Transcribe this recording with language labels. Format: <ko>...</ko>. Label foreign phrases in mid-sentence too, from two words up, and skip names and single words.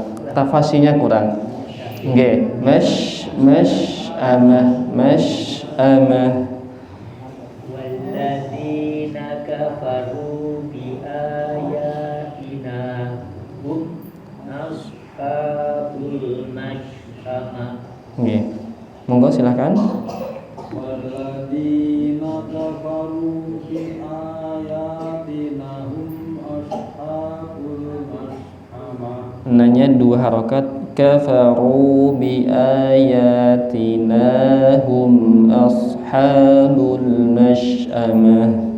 <id>Tafasinya kurang. Nggih, masy'amah.</id> <ar>والذين كفروا بآياتنا هم أصحاب المشأمة.</ar> <jv>Nggih. Monggo silakan.</jv> <ar>والذين كفروا بآياتنا هم أصحاب المشأمة.</ar> <id>Nanya 2 harokat.</id> <ar>كفروا بآياتنا هم أصحاب المشأمة.</ar>